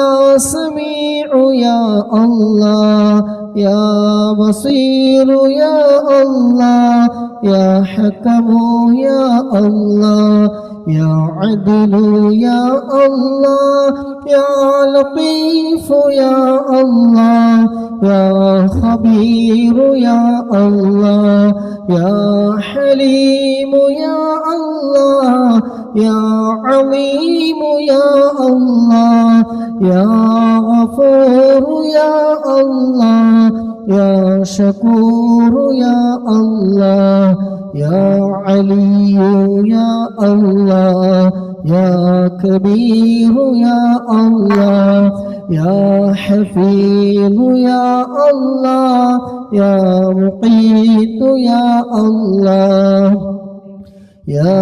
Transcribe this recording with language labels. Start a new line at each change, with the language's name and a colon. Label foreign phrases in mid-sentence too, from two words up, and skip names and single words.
Arabic: سميع يا الله يا بصير يا الله يا حكم يا الله يا عدل يا الله يا لطيف يا الله يا خبير يا الله يا حليم يا الله يا عليم يا الله يا غفور يا الله يا شكور يا الله يا علي يا الله يا كبير يا الله يا حفيظ يا الله يا مقيت يا الله يا